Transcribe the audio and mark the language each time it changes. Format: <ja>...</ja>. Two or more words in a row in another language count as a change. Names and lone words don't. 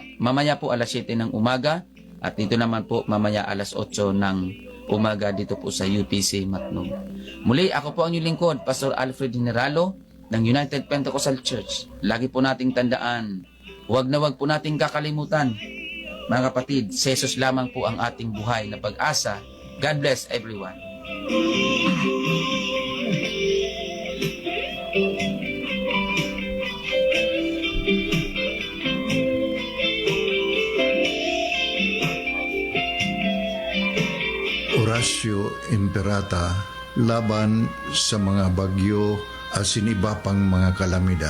<tl>Mamaya po alas 7 ng umaga at dito naman po mamaya alas 8 ng umaga dito po sa UPC Matnog. Muli, ako po ang inyong lingkod, Pastor Alfred Generalo ng United Pentecostal Church. Lagi po nating tandaan, huwag na huwag po nating kakalimutan, mga kapatid, si Jesus lamang po ang ating buhay na pag-asa.</tl> <en>God bless everyone.</en> <bik>Horacio Imperata laban sa mga bagyo asin iba pang mga kalamidad.</bik>